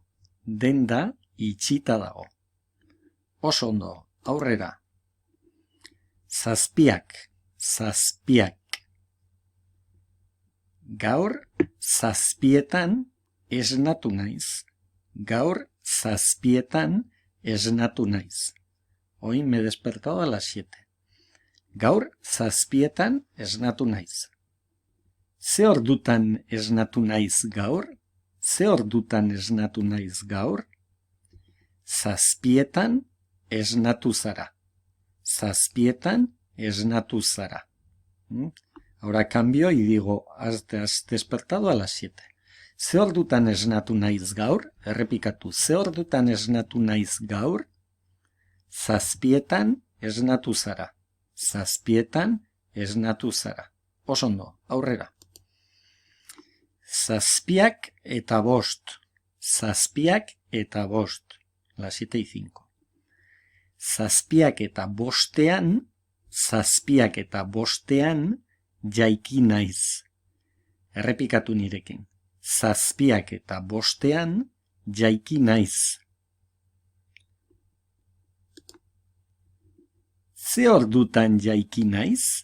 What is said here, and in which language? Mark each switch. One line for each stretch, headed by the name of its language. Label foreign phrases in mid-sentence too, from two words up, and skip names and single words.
Basque: Denda itxita dago. Oso ondo, aurrera. Zazpiak, zazpiak. Gaur zazpietan esnatu naiz. Gaur zazpietan esnatu naiz.
Spanish: Hoy me he despertado a las 7.
Basque: Gaur zazpietan esnatu naiz. Ze ordutan esnatu naiz gaur? Ze ordutan esnatu naiz gaur? Zazpietan esnatu zara. Zazpietan esnatu zara.
Spanish: Ahora cambio y digo, has despertado a las 7.
Basque: Ze ordutan esnatu naiz gaur? Errepikatu, ze ordutan esnatu naiz gaur? Zazpietan esnatu zara. Zazpietan esnatu zara. Oso ondo, aurrera. Zazpiak eta bost. Zazpiak eta bost.
Spanish: Las 7 y 5.
Basque: Zazpiak eta bostean, zazpiak eta bostean, jaiki naiz. Errepikatu nirekin. Zazpiak eta bostean, jaiki naiz. Ze ordutan jaiki naiz?